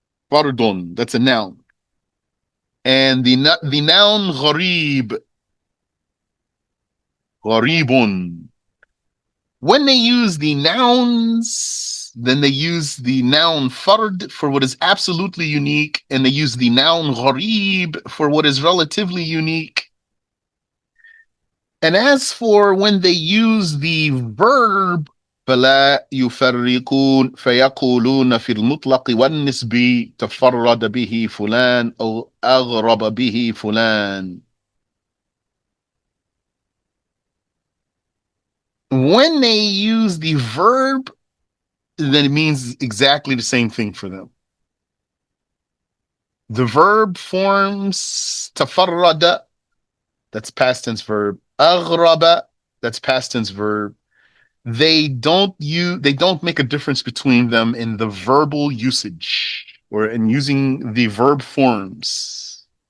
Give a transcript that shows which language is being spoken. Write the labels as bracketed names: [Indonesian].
[English] Fardun, that's a noun. And the noun gharib, gharibun. When they use the nouns, then they use the noun fard for what is absolutely unique, and they use the noun gharib for what is relatively unique. And as for when they use the verb, [Arabic] فلا يفرقون فيقولون في المطلق والنسبي تفرد به فلان أو أغرب به فلان. [English] When they use the verb, then it means exactly the same thing for them. The verb forms تفرد, that's past tense verb. أغرب, that's past tense verb. They don't make a difference between them in the verbal usage or in using the verb forms.